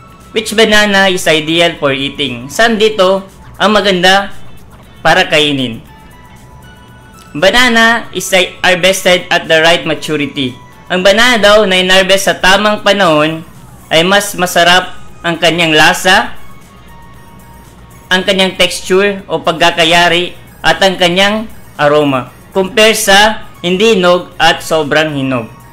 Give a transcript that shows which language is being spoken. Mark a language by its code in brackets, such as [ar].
[en] Which banana is ideal for eating? [tl] Saan dito ang maganda para kainin? [en] Banana is harvested at the right maturity. [tl] Ang banana daw na inharvest sa tamang panahon ay mas masarap ang kanyang lasa, ang kanyang texture o pagkakayari at ang kanyang aroma compare sa hindi hinog at sobrang hinog.